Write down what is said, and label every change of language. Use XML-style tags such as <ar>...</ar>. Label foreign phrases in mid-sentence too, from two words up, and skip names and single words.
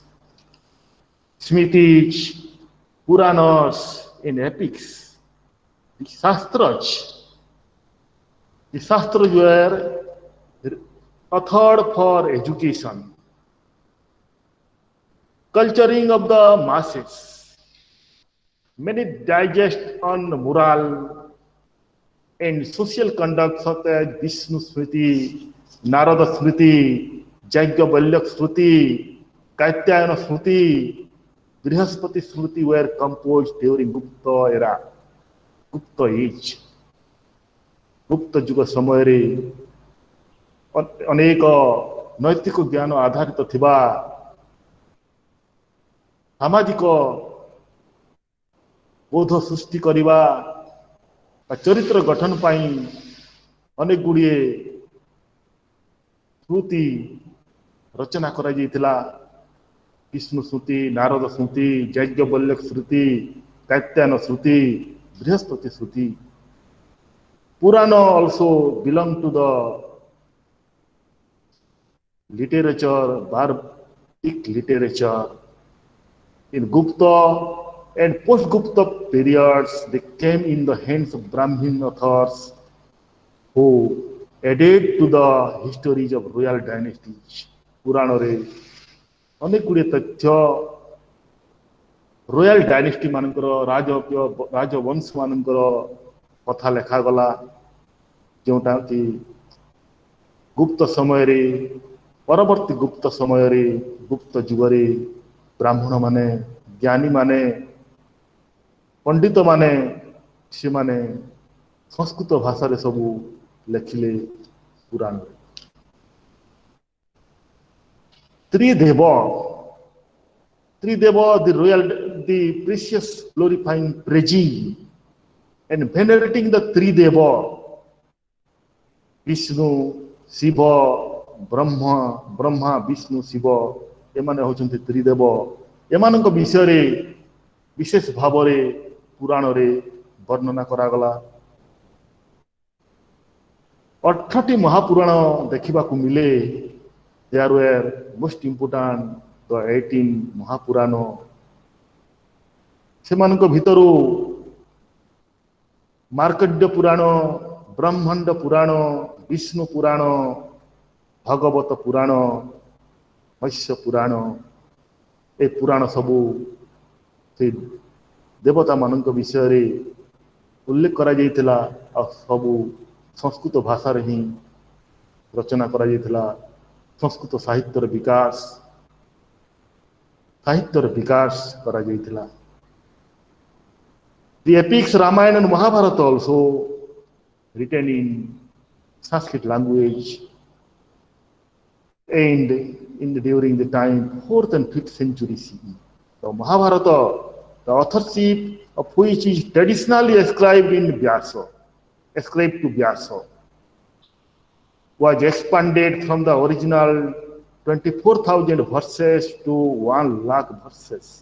<en>Smritis, Puranas, and epics, the Shastras were authored for education, culturing of the masses. Many digest on moral and social conduct such as Vishnu Smriti, Narada Smriti, Yajnavalkya Smriti, Katyayana Smriti, Brihaspati Smriti were composed during Gupta era, Gupta age.</en> <or>Gupta Juga ସମୟରେ ଅନେକ ନୈତିକ ଜ୍ଞାନ ଆଧାରିତ ଥିବା ସାମାଜିକ ବୋଧ ସୃଷ୍ଟି କରିବା ବା ଚରିତ୍ର ଗଠନ ପାଇଁ ଅନେକ ଗୁଡ଼ିଏ ସ୍ମୃତି ରଚନା କରାଯାଇଥିଲା।</or> <en>Vishnu Smriti, Narada Smriti, Yajnavalkya Smriti, Katyayana Smriti, Brihaspati Smriti. Purana also belong to the literature, Bhartic literature. In Gupta and post-Gupta periods, they came in the hands of Brahmin authors who added to the histories of royal dynasties.</en> <or>Purana ଅନେକ ଗୁଡ଼ିଏ ତଥ୍ୟ</or> <en>royal dynasty</en> <or>ମାନଙ୍କର ରାଜବଂଶ ମାନଙ୍କର କଥା ଲେଖାଗଲା, ଯେଉଁଟା କି ଗୁପ୍ତ ସମୟରେ ପରବର୍ତ୍ତୀ ଗୁପ୍ତ ସମୟରେ ଗୁପ୍ତ ଯୁଗରେ ବ୍ରାହ୍ମଣ ମାନେ, ଜ୍ଞାନୀ ମାନେ, ପଣ୍ଡିତ ମାନେ ସେମାନେ ସଂସ୍କୃତ ଭାଷାରେ ସବୁ ଲେଖିଲେ ପୁରାଣରେ।</or> <en>Trideva, the precious glorifying, praising and venerating the Trideva, Vishnu, Shiva, Brahma, Vishnu, Shiva,</en> <or>ଏମାନେ ହେଉଛନ୍ତି ତ୍ରିଦେବ। ଏମାନଙ୍କ ବିଷୟରେ ବିଶେଷ ଭାବରେ ପୁରାଣରେ ବର୍ଣ୍ଣନା କରାଗଲା। 18ଟି ମହାପୁରାଣ ଦେଖିବାକୁ ମିଳେ।</or> <en>There were most important the 18 Mahapurana.</en> <or>ସେମାନଙ୍କ ଭିତରୁ ମାର୍କଣ୍ଡ ପୁରାଣ, ବ୍ରହ୍ମାଣ୍ଡ ପୁରାଣ, ବିଷ୍ଣୁ ପୁରାଣ, ଭଗବତ ପୁରାଣ, ମତ୍ସ୍ୟ ପୁରାଣ, ଏ ପୁରାଣ ସବୁ ସେ ଦେବତା ମାନଙ୍କ ବିଷୟରେ ଉଲ୍ଲେଖ କରାଯାଇଥିଲା ଆଉ ସବୁ ସଂସ୍କୃତ ଭାଷାରେ ହିଁ ରଚନା କରାଯାଇଥିଲା। ସଂସ୍କୃତ ସାହିତ୍ୟର ବିକାଶ କରାଯାଇଥିଲା।</or> <en>The epics Ramayana and Mahabharata also written in Sanskrit language and during the time 4th and 5th century CE. The Mahabharata, the authorship of which is traditionally ascribed to Vyasa, was expanded from the original 24,000 verses to 1 lakh verses.</en>